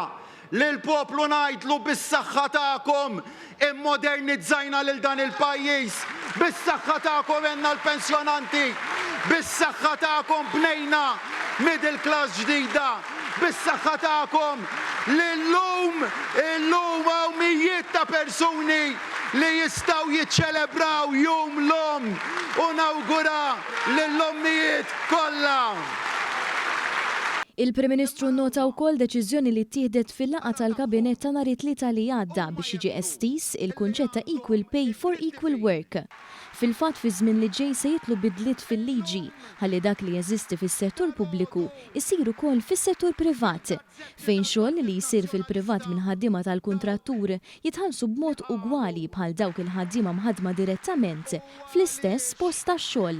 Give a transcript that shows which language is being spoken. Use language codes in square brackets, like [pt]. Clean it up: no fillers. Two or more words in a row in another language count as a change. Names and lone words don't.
[mt] Lill-poplu ngħidlu bis-saħħa tagħkom immodernizzajna lil dan il-pajjiż, bis-saħħa tagħkom għenna l-pensjonanti, bis-saħħa tagħkom bnejna [en] middle class [mt] ġdida, bis-saħħa tagħkom li llum hawn mijiet ta' persuni li jistgħu jiċċelebraw jum l-omm u nawgura lill-ommijiet kollha. Il-Prim Ministru nnota wkoll deċiżjoni li ttieħdet fil-laqgħa tal-Kabinett ta' nhar it-tlieta li għadda biex jiġi estis il-kunċett ta' [en] equal pay for equal work. [mt] Fil-fatt fi żmien li ġej se jitlu bidliet fil-liġi ħalli dak li jeżisti fis-settur pubbliku jsir ukoll fis-settur privat, fejn xogħol li jsir fil-privat minn ħaddiema tal-kuntrattur jitħallsu b'mod ugwali bħal dawk il-ħaddiema mħaddma direttament fl-istess post tax-xogħol.